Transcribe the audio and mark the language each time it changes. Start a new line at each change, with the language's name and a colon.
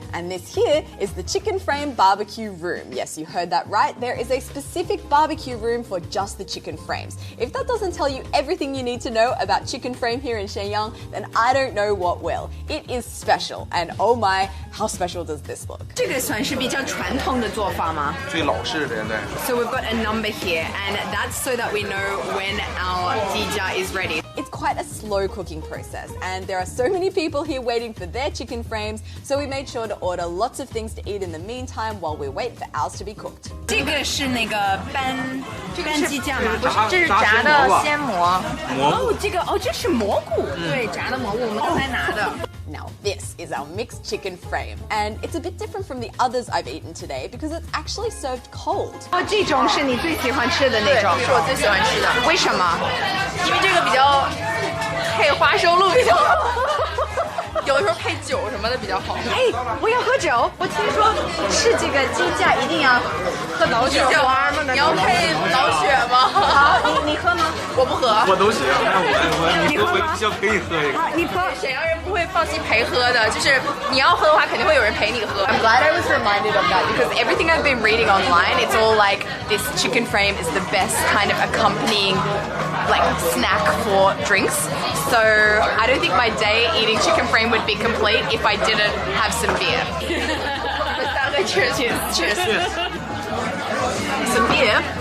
English: And this here is the chicken frame barbecue room. Yes, you heard that right. There is a specific barbecue room for just the chicken frames. If that doesn't tell you everything you need to know about chicken frame here in Shenyang, then I don't know what will. It is special. And oh my, how special does this look?
Chinese: 这个算是比较传统的做法吗？最老式的现在。
English: So we've got a number here, and that's so that we know when our jijia is ready. It's quite a slow cooking process, and there are so many people here waiting for their chicken frames, so we made sure to order lots of things to eat in the meantime while we wait for ours to be cooked.
Chinese: 这个是那个斑鸡架吗？不是，这是炸的鲜蘑。哦，这是蘑菇。对，炸的蘑菇，我们刚才拿的。
English: Now this is our mixed chicken frame, and it's a bit different from the others I've eaten today because it's actually served cold.
Chinese: 哦，这种是你最喜欢吃的那种，是我最喜欢吃的。为什么？因为这个比较配花生露比较好。有的时候配酒什么的比较好。哎，我要喝酒。我听说吃这个鸡架一定要喝老血花吗？你要配老血吗？好，你喝吗？我不喝。我都行，我必须要陪你喝一个。你喝。沈阳人不会放弃陪喝的，就是你要喝的话，肯定会有人陪你喝。
English: I'm glad I was reminded of that because everything I've been reading online, it's all like this chicken frame is the best kind of accompanying like snack for drinks. So I don't think my day eating chicken frame would be complete if I didn't have some beer. Cheers. Cheers. Some beer.